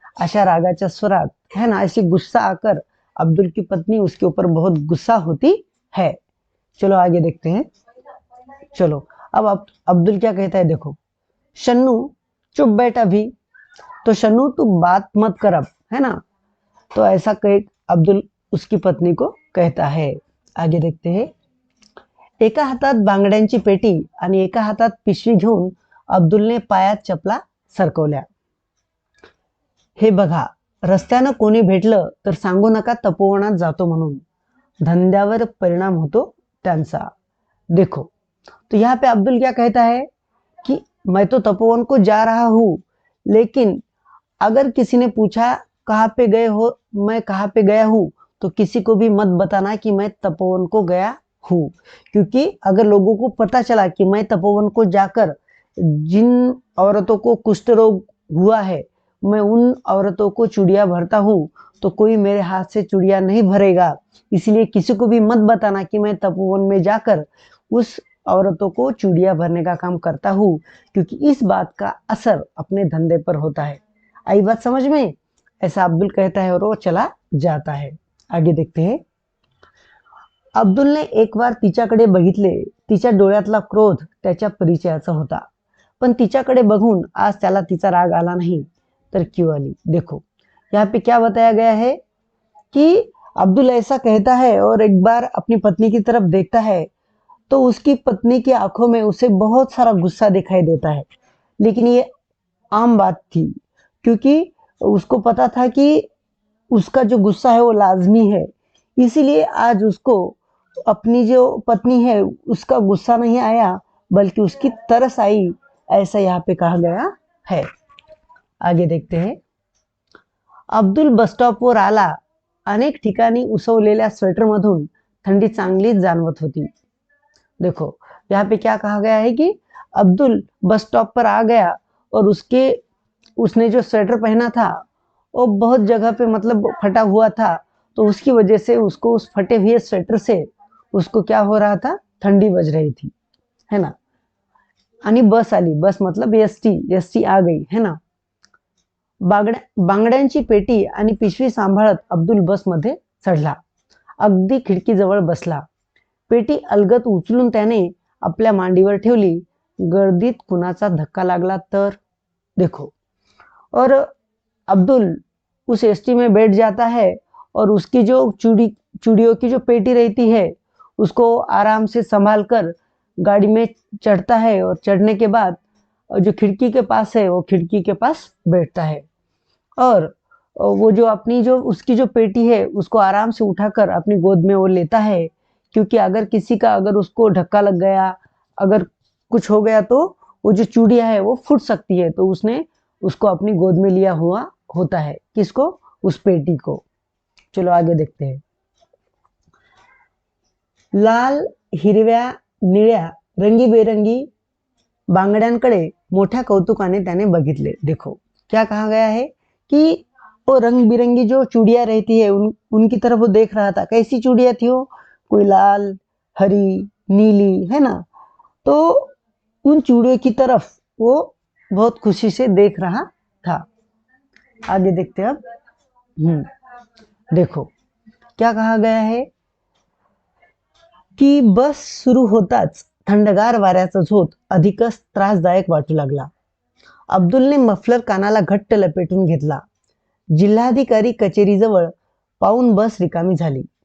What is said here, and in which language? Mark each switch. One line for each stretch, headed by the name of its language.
Marathi: अशा रागाच्या स्वरात,
Hindi: है ना, ऐसी गुस्सा आकर अब्दुल की पत्नी उसके ऊपर बहुत गुस्सा होती है। चलो आगे देखते हैं। चलो अब अब्दुल क्या कहता है, देखो, शन्नू चुप बैठा भी। तो शन्नू तू बात मत कर अब, है ना। तो ऐसा कह अब्दुल उसकी पत्नी को कहता है। आगे देखते हैं।
Marathi: एका हातात बांगड्यांची पेटी आणि एका हातात पिशवी घेऊन अब्दुलने पायात चपला सरकवल्या। हे बघा, रस्त्यानं कोणी भेटलं तर सांगू नका तपोवनात जातो म्हणून, धंद्यावर परिणाम होतो त्यांचा।
Hindi: देखो, तो यहाँ पे अब्दुल क्या कहता है कि मैं तो तपोवन को जा रहा हूँ, लेकिन अगर किसी ने पूछा कहाँ पे गए हो, मैं कहाँ पे गया हूँ, तो किसी को भी मत बताना कि मैं तपोवन को गया हूँ, क्योंकि अगर लोगों को पता चला कि मैं तपोवन को जाकर जिन औरतों को कुष्ठ रोग हुआ है, मैं उन औरतों को चूड़ियाँ भरता हूँ, तो कोई मेरे हाथ से चूड़ियाँ नहीं भरेगा। इसलिए किसी को भी मत बताना कि मैं तपोवन में जाकर उस औरतों को चूड़ियाँ भरने का काम करता हूँ, क्योंकि इस बात का असर अपने धंधे पर होता है। आई बात समझ में? ऐसा अब्दुल कहता है और वो चला जाता है। आगे देखते हैं।
Marathi: अब्दुलने एक बार तिच्याकडे बघितले। तिच्या डोळ्यातला क्रोध त्याच्या परिचयाचा होता, पण तिच्याकडे बघून आज त्याला तिचा राग आला नहीं, तर क्यों आली।
Hindi: देखो, यहाँ पे क्या बताया गया है कि अब्दुल ऐसा कहता है और एक बार अपनी पत्नी की तरफ देखता है, तो उसकी पत्नी की आंखों में उसे बहुत सारा गुस्सा दिखाई देता है। लेकिन ये आम बात थी, क्योंकि उसको पता था कि उसका जो गुस्सा है वो लाजमी है, इसीलिए आज उसको अपनी जो पत्नी है उसका गुस्सा नहीं आया, बल्कि उसकी तरस आई, ऐसा यहाँ पे कहा गया है। आगे देखते हैं।
Marathi: अब्दुल बस स्टॉपवर आला. अनेक ठिकाणी उसवलेल्या स्वेटरमधून थंडी चांगलीच जाणवत होती.
Hindi: देखो, यहाँ पे क्या कहा गया है कि अब्दुल बस स्टॉप पर आ गया और उसने जो स्वेटर पहना था वो बहुत जगह पे मतलब फटा हुआ था. तो उसकी वजह से उसको उस फटे हुए स्वेटर से उसको क्या हो रहा था, ठंडी बज रही थी, है ना.
Marathi: आणि बस आली,
Hindi: बस मतलब एसटी आ गई, है ना.
Marathi: बांगड्यांची पेटी आणि पिशवी सांभाळत अब्दुल बसमध्ये चढला. अगदी खिडकीजवळ बसला. पेटी अलगद उचलून त्याने आपल्या मांडीवर ठेवली. गर्दीत कुणाचा धक्का लागला तर.
Hindi: देखो, और अब्दुल उस एसटी में बैठ जाता है और उसकी जो चूड़ियों की जो पेटी रहती है उसको आराम से संभाल कर गाड़ी में चढ़ता है और चढ़ने के बाद जो खिड़की के पास है वो खिड़की के पास बैठता है और वो जो अपनी जो उसकी जो पेटी है उसको आराम से उठाकर अपनी गोद में वो लेता है, क्योंकि अगर उसको धक्का लग गया, अगर कुछ हो गया तो वो जो चूड़ियाँ है वो फूट सकती है. तो उसने उसको अपनी गोद में लिया हुआ होता है. किसको? उस पेटी को. चलो आगे देखते हैं. लाल, हिरव्या, निळ्या रंगीबेरंगी बांगड्यांकडे मोठ्या कौतुकाने त्याने बघितले. देखो, क्या कहा गया है कि वो रंग बिरंगी जो चूड़ियां रहती है उनकी तरफ वो देख रहा था. कैसी चूड़ियां थी वो? कोई लाल, हरी, नीली, है ना. तो उन चूड़ियों की तरफ वो बहुत खुशी से देख रहा था. आगे देखते हैं अब. देखो, क्या कहा गया है की
Marathi: बस सुरू होताच थंडगार वाऱ्याचा झोत अधिकच त्रासदायक वाटू लागला. अब्दुलने मफलर कानाला घट्ट लपेटून घेतला. जिल्हाधिकारी कचेरीजवळ पाऊन बस रिकामी झाली.